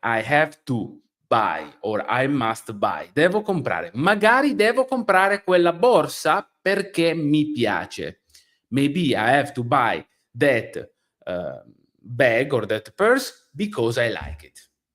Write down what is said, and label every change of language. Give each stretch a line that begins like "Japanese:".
English: I have to buy or I must buy.
Italian: Devo comprare. Magari devo comprare quella borsa perché mi piace.
English: Maybe I have to buy that bag or that purse because I like it.